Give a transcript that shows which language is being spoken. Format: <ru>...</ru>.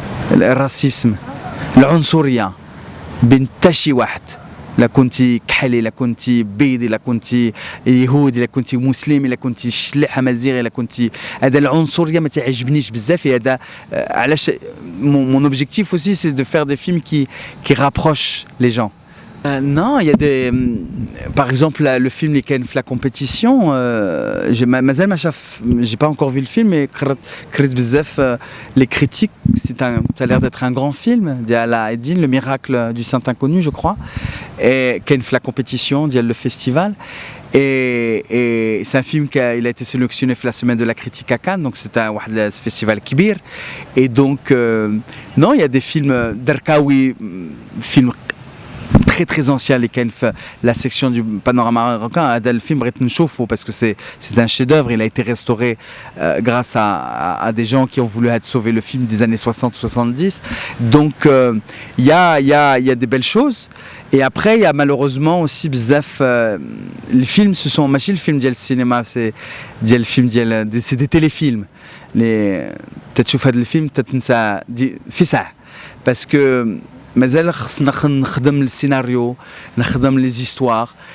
<ar>الراسيسم العنصريه بين حتى شي واحد لا كنتي كحلي لا كنتي بيضي لا كنتي يهودي لا كنتي مسلم لا كنتي شليحه مزيغي لا كنتي هذا العنصريه ما تعجبنيش بزاف هذا علاش</ar> <fr>mon objectif aussi c'est de faire des films qui rapprochent les gens. Non, il y a des. Par exemple, le film Les Ken la compétition, j'ai pas encore vu le film, mais Chris Bzef, les critiques, ça a l'air d'être un grand film, d'Ala Eddin, Le Miracle du Saint Inconnu, je crois, et Ken la compétition, le festival. Et c'est un film qui a été sélectionné pour la semaine de la critique à Cannes, donc c'est un festival kibir. Et donc, non, il y a des films d'Arkaoui, films très très ancien les</fr> <ar>كاين في</ar> <fr>la section du panorama marocain</fr> <ar>هذا الفيلم بغيت نشوفه</ar> <fr>parce que c'est un chef-d'œuvre, il a été restauré grâce à des gens qui ont voulu sauver le film des années 60-70. Donc il y a des belles choses. Et après il y a malheureusement aussi</fr> <ar>bzaf les films ce sont ماشي الفيلم ديال السينما c'est ديال الفيلم ديال c'est des téléfilms les تتشوف هذا الفيلم تتنسى في ساعه parce que مازال خصنا نخدم السيناريو نخدم لي زيستوار</ar>